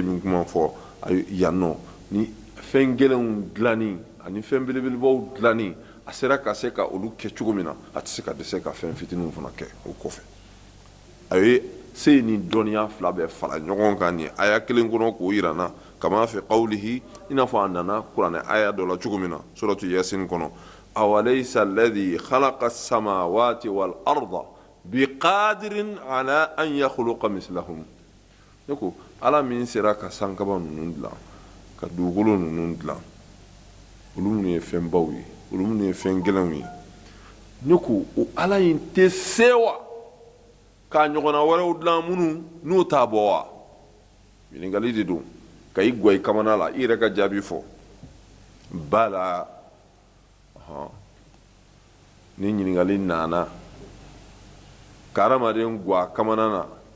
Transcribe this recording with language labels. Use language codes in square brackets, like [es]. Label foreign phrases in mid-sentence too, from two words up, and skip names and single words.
[bm] min kuma fɔ yan nɔ ni fɛn gɛlɛnw dilanni ani fɛn belebelebaw dilanni a sera ka se ka olu kɛ cogo min na a tɛ se ka dɛsɛ ka fɛn fitininw fana kɛ o kɔfɛ a ye se ni dɔnniya fila bɛɛ fara ɲɔgɔn kan nin aya kelen kɔnɔ k'o yira n na [ar] كما في قوله [bm] i n'a fɔ a nana kuranɛ aya dɔ la cogo min na suratu yasin kɔnɔ [ar] أوليس الذي خلق السماوات والأرض بقادر على أن يخلق مثلهم [bm] ne ko ala min sera ka sankaba ninnu dilan ka dugukolo ninnu dilan olu minnu ye fɛn baw ye olu minnu ye fɛn gɛlɛnw ye ne ko o ala in tɛ se wa k'a ɲɔgɔnna wɛrɛw dilan minnu n'o t'a bɔ wa ɲininkali de don ka i gwa i kamana la i yɛrɛ ka jaabi fɔ bala ni ɲininkali nana ka adamaden gwa kamana na